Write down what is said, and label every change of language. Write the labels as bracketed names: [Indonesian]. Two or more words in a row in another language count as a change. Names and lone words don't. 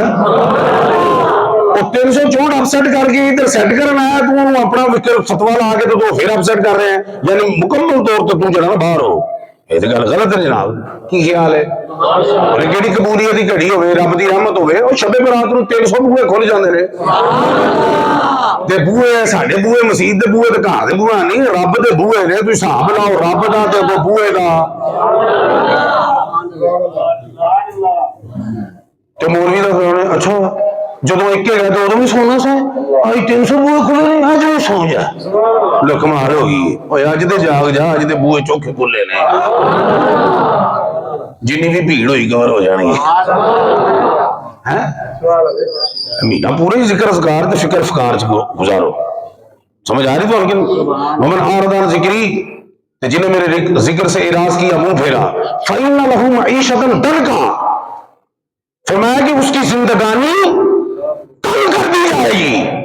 [Urdu] وہ 364 اپسیٹ کر کے ادھر سیٹ کرنا ہے تو اپنا فتوا لا کے تو پھر اپسیٹ کر رہے ہیں یعنی مکمل طور پر تو جڑا باہر ہو. [Punjabi] یہ تو گل غلط ہے جناب. کی خیال ہے جیڑی قبولیت کی گھڑی ہوئے رب کی رحمت ہوئے وہ شب برات نو 300 بوئے کھل جاندے نے. تے بوئے ساڈے بوئے مسجد دے بوئے تے گھر دے بوئے نہیں رب دے بوئے نے. تسی حساب لاؤ رب دا تے بوئے دا. تے مولوی دا کہنا اچھا جدو ایک گئے تو ادو بھی سونا سا اج 300 بوئے کھلے نہیں اج بھی سو جا. لو کمال ہو گئی. اج تے جاگ جا اج تے بوئے چوکھے کھلے نے جنی بھی بھیڑ ہوئی کور ہو جانی ہے. مہینہ پورے ذکر اذکار تے فکر فکار چ گزارو. [Urdu] سمجھ آ رہی تو لیکن [Arabic] ومن اعرض عن ذکری [Urdu] جنہیں میرے ذکر سے اعراض کیا منہ پھیرا [Arabic] فإن له معیشة ضنکا [Urdu] فرمایا کہ اس کی زندگانی تنگ کر دی جائے گی.